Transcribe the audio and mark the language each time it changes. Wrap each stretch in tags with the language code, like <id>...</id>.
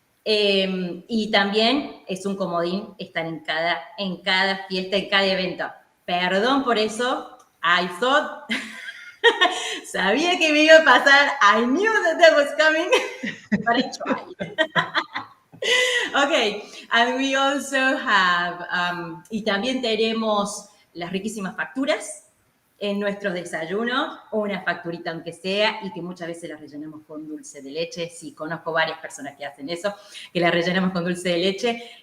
<es>Y también es un comodín estar en cada fiesta, en cada evento. Perdón por eso,</es> <en>I thought,</en> <es>sabía que me iba a pasar,</es> <en>I knew that was coming, but I tried. Okay, and we also have,</en> <es>y también tenemos las riquísimas facturas en nuestros desayunos, o una facturita aunque sea, y que muchas veces las rellenamos con dulce de leche. Sí, conozco varias personas que hacen eso, que las rellenamos con dulce de leche.</es>